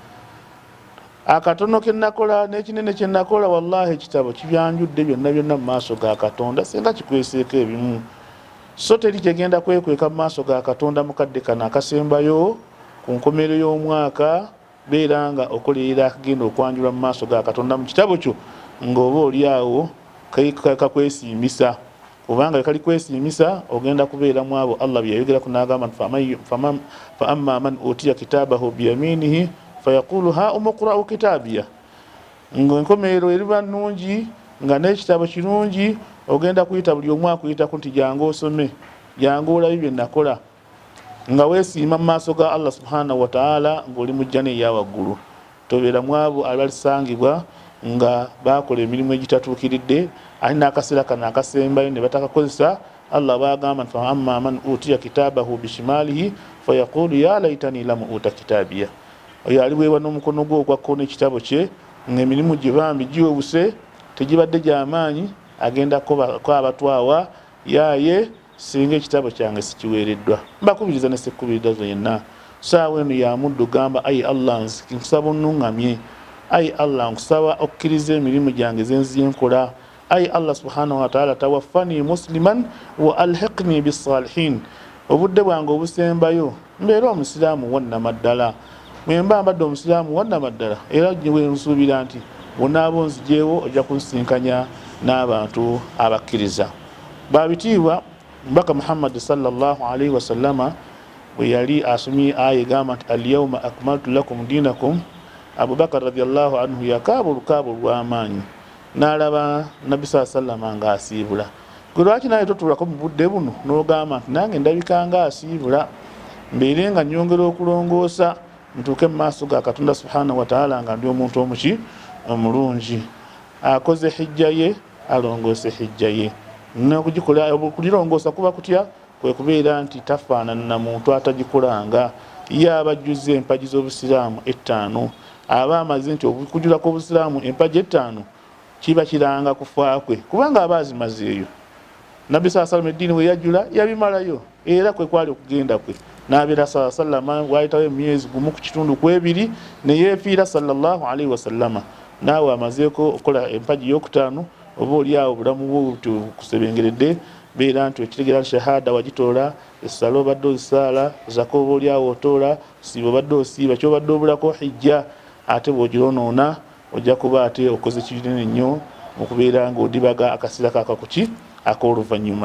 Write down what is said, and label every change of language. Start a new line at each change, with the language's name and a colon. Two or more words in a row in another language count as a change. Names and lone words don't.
Ganda: akatono kenakola n'ekinene kyenakola wallahi ekitabo kibyanjudde byonna mu maaso ga Katonda singa kikweseeko ebimu so teri kyegenda kwekweka mu maaso ga Katonda mukadde kana akasembayo ku nkomero y'omwaka beera nga okolerera akagenda okwanjula mu maaso ga Katonda mu kitabo kyo ng'oba oli awo kakwesiimisa kubanga kali kwesiimisa ogenda kubeera mu abo Allah byeyayogerako n'agamba
Arabic: فأما من أوتي كتابه بيمينه فيقول هاؤم اقرءوا كتابيه
Ganda: ng'enkomero eriba nnungi nga n'ekitabo kirungi ogenda kuyita buli omu akuyitako nti jangu osome jangu olabe bye nakola nga weesiima mu maaso ga Allah
Arabic: سبحانه وتعالى
Ganda: ng'oli mu jjana eya waggulu tobeera mu abo abalisangibwa nga bakola emirimu egitatuukiridde ali n'akaseera kano akasembayo ne batakakozesa Allah bagamba nti
Arabic: وأما من أوتي كتابه بشماله فيقول يا ليتني لم أوت كتابيه
Ganda: oyo aliweebwa n'omukono gwe ogwa kkono ekitabo kye ng'emirimu gye bambi giwewuse tegibadde gy'amaanyi agenda kwabatwawa yaye singa ekitabo kyange sikiweereddwa. Mbakubiriza ne sekubiriza yenna saawa eno ya muddu gamba ayi Allah nkusaba onnuŋŋamye ayi Allah nkusaba okkiriza emirimu gyange zenziye nkola ayi Allah
Arabic: سبحانه وتعالى توفني مسلما وألحقني بالصالحين
Ganda: obudde bwange obusembayo mbeera omusiraamu wannamaddala mwemba mbadde omusiraamu wannamaddala era we nsuubira nti bonaabo nzijeewo ojja kunsinkanya n'abantu abakkiriza. Babitiibwa mbaka Muhammad
Arabic: صلى الله عليه وسلم
Ganda: bwe yali asomye aya egamba nti
Arabic: اليوم أكملت لكم دينكم
Ganda: Abubakar
Arabic: رضي الله عنه
Ganda: yakaaba olukaaba olw'amaanyi n'alaba Nabbi
Arabic: صلى الله عليه وسلم
Ganda: ng'asiibula gwe lwaki naye totulako mu budde buno n'ogamba nti nange ndabika ng'asiibula mbeere nga nnyongera okulongoosa ntuuke mu maaso ga Katonda
Arabic: سبحانه وتعالى
Ganda: nga ndi omuntu omuki omulungi akoze hijja ye alongoose hijja ye n'okugikola okulirongoosa kuba kutya kwe kubeera nti tafaanana na muntu atagikolanga ye abajjuze empagi z'obusiraamu 5 aba amaze nti okujulako obusiraamu empagi 5 kiba kiranga kufa kwe kubanga aba azimazeeyo. Nabbi
Arabic: صلى الله عليه وسلم
Ganda: eddiini we yajjula yabimalayo era kwe kwali okugenda kwe n'abeera
Arabic: صلى الله عليه وسلم
Ganda: waayitawo emyezi gumu ku kitundu ku 2 ne yeefiira
Arabic: صلى الله عليه وسلم
Ganda: naawe amazeeko okukola empagi y'okutaano oba oli awo obulamu bwo kusebengeredde beera nti ekitegera shahada wagitoola, essala obadde ozisaala, zaka oba olyawo otoola, siiba obadde osiiba, kyobadde obulako hijja, ate bw'ogironoona ojja kuba ate okoze kinene nnyo mu kubeera ng'odibaga akaseera kakakuki ak'oluvannyuma.